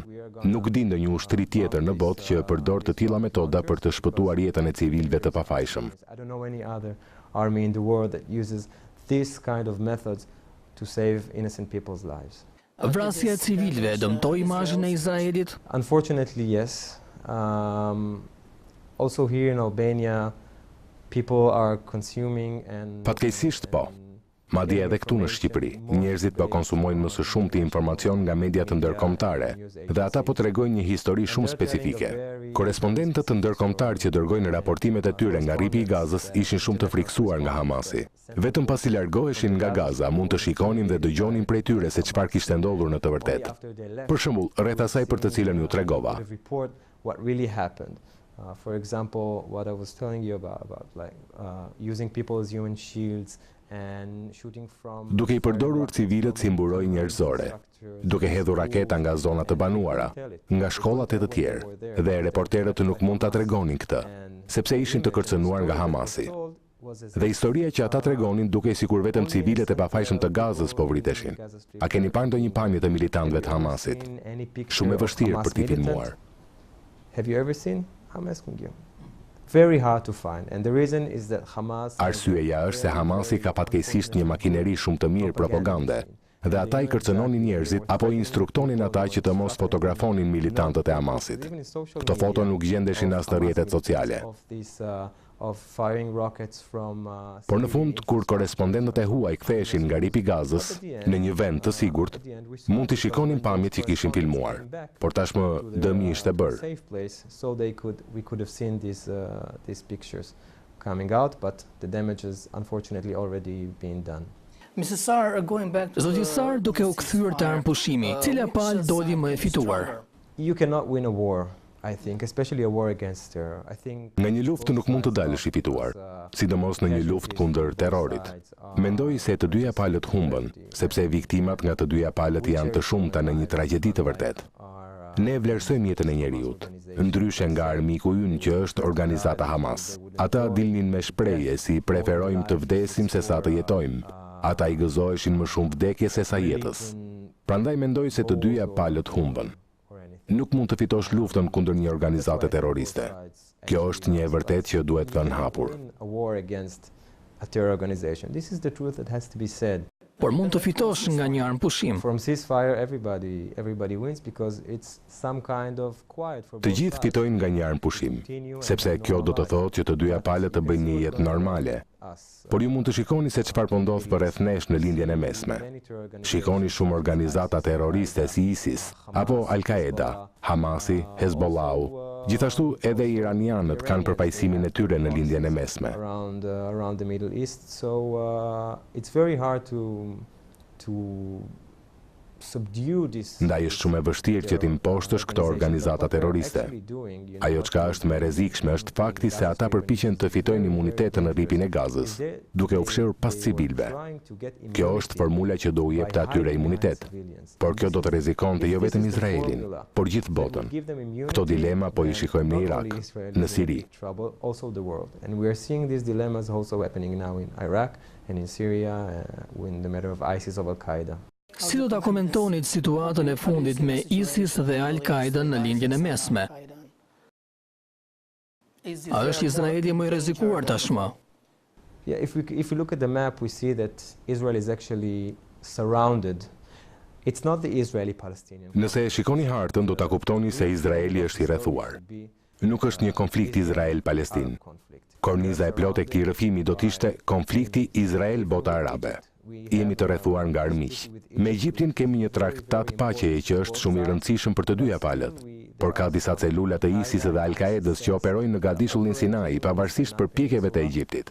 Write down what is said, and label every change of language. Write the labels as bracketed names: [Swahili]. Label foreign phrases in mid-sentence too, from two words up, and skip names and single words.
[Albanian] Nuk di ndonjë ushtri tjetër në botë që përdor të tilla metoda për të shpëtuar jetën e civilëve të pafajshëm. [English] I don't know any other army in the world that uses this kind of methods to save innocent people's lives. [Albanian] Vrasja e civilëve dëmtoi imazhin e Izraelit? [English] Unfortunately, yes. Also here in Albania, people are consuming and [Albanian] Fatkeqësisht po. Madje edhe këtu në Shqipëri, njerëzit po konsumojnë më së shumti informacion nga media të ndërkombëtare dhe ata po tregojnë një histori shumë specifike. Korespondentët të ndërkombëtar që dërgojnë raportimet e tyre nga rripi i Gazës ishin shumë të friksuar nga Hamasi. Vetëm pasi largoheshin nga Gaza, mund të shikonin dhe dëgjonin prej tyre se çfarë kishte ndodhur në të vërtetë. Për shembull, rreth asaj për të cilën ju tregova. [English] What really happened. For example, what I was telling you about like using people as human shields and shooting from. [Albanian] Duke i përdorur civilët si mburoj njerëzore, duke hedhur raketa nga zona të banuara, nga shkollat e të tjerë, dhe reporterët nuk mund ta tregonin këtë, sepse ishin të kërcënuar nga Hamasi. Dhe historia që ata tregonin duke sikur vetëm civilët e pafajshëm të Gazës po vriteshin. A keni parë ndonjë pamje të militantëve të Hamasit? Shumë e vështirë për t'i filmuar. [English] Have you ever seen? I'm asking you. Very hard to find, and the reason is that Hamas. [Albanian] Arsyeja është se Hamasi ka fatkeqësisht një makineri shumë të mirë propagande, dhe ata i kërcënonin njerëzit apo i instruktonin ata që të mos fotografonin militantët e Hamasit. Këto foto nuk gjendeshin as në rrjetet sociale. Por në fund, kur korespondentët e huaj ktheheshin nga ripi Gazës në një vend të sigurt, mund t'i shikonin pamjet që kishin filmuar. Por tashmë dëmi ishte bërë. [English] So we could have seen these pictures coming out, but the damage has unfortunately already been done. Mrs. Sar, going back to [Albanian] Zoti Sar, duke u kthyer te armpushimi, cila palë doli më e fituar? [English] You cannot win a war. I think, especially a war against terror. I think [Albanian] Nga një luftë nuk mund të dalësh i fituar, sidomos në një luftë kundër terrorit. Mendoj se të dyja palët humbën, sepse viktimat nga të dyja palët janë të shumta në një tragjedi të vërtetë. Ne vlerësojmë jetën e njeriut, ndryshe nga armiku ynë që është organizata Hamas. Ata dilnin me shprehje si preferojmë të vdesim se sa të jetojmë. Ata i gëzoheshin më shumë vdekjes se sa jetës. Prandaj mendoj se të dyja palët humbën. Nuk mund të fitosh luftën kundër një organizate terroriste. Kjo është një e vërtetë që duhet vënë hapur. Por mund të fitosh nga një armpushim. [English] From ceasefire everybody wins because it's some kind of quiet for [Albanian] Të gjithë fitojnë nga një armpushim, sepse kjo do të thotë që të dyja palët të bëjnë një jetë normale. Por ju mund të shikoni se çfarë po ndodh përreth nesh në lindjen e mesme. Shikoni shumë organizata terroriste si ISIS, apo Al-Qaeda, Hamasi, Hezbollahu. Gjithashtu edhe iranianët kanë përfaqësimin e tyre në lindjen e mesme. [English] Around the Middle East, so it's very hard to subdue this. [Albanian] Ndaj është shumë e vështirë që t'imposhtësh këto organizata terroriste. Ajo çka është më rrezikshme është fakti se ata përpiqen të fitojnë imunitetën në rripin e Gazës, duke u fshirë pas civilëve. Kjo është formula që do u jepte atyre imunitet. Por kjo do të rrezikonte jo vetëm Izraelin, por gjithë botën. Këto dilema po i shikojmë në Irak, në Siri. [English] And we are seeing these dilemmas also happening now in Iraq and in Syria in the matter of ISIS of Al-Qaeda. [Albanian] Si do ta komentonit situatën e fundit me ISIS dhe Al-Qaeda në lindjen e mesme? A është Izraeli më i rrezikuar tashmë? [English] Yeah, if we look at the map, we see that Israel is actually surrounded. It's not the Israeli-Palestinian. [Albanian] Nëse e shikoni hartën, do ta kuptoni se Izraeli është i rrethuar. Nuk është një konflikt Izrael-Palestinë. Korniza e plotë e këtij rrëfimi do të ishte konflikti Izrael-bota arabe. Jemi të rrethuar nga armiq. Me Egjiptin kemi një traktat paqeje që është shumë i rëndësishëm për të dyja palët, por ka disa celula të ISIS dhe Al-Qaedës që operojnë në gadishullin Sinai pavarësisht përpjekjeve të Egjiptit.